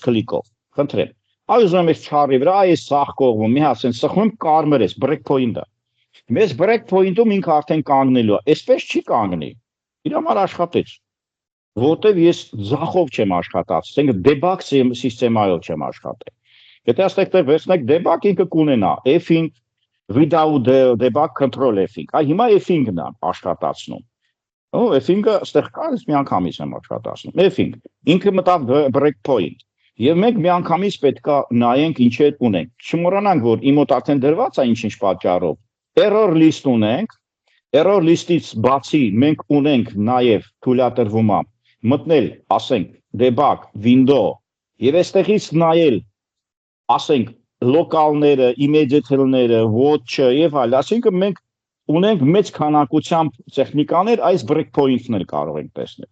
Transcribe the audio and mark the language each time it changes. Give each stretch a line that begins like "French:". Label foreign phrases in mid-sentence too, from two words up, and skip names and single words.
Armenian: click-ով։ Խնդրեմ։ Այժմ ես չարի վրա, այս սախ կողմում, մի հատ sense սխում կարմր է, breakpoint-ը։ Մեզ breakpoint-ում ինքը արդեն կանգնելու է, այսպես չի կանգնի։ Իր համար աշխատեց։ Որտեւ ես ձախով չեմ աշխատած, ասենք debug սիստեմայով չեմ աշխատել։ Եթե այստեղ վերցնեք debug ինքը կունենա F-ին
English: without debug control
Armenian: F-ին։ Այ հիմա F-ին գնա աշխատացնում։ F5-ը ստեղ կա, ես միանգամից եմ աշխատացնում։ F5, ինքը մտավ breakpoint։ Եվ մենք միանգամից պետք է նայենք ինչեր ունենք։ Չմոռանանք, որ իմ մոտ արդեն դրված է ինչ-ինչ պատճառով։
English: Error list
Armenian: ունենք,
English: error list-
Armenian: ից բացի մենք ունենք նաև թույլատրվում է մտնել, ասենք, debug, window, եւ այստեղից նայել, ասենք, լոկալները, immediate-ները, watch-ը եւ այլ, այսինքն մենք ունենք մեծ քանակությամբ տեխնիկաներ, այս breakpoint-ներ կարող ենք տեսնել։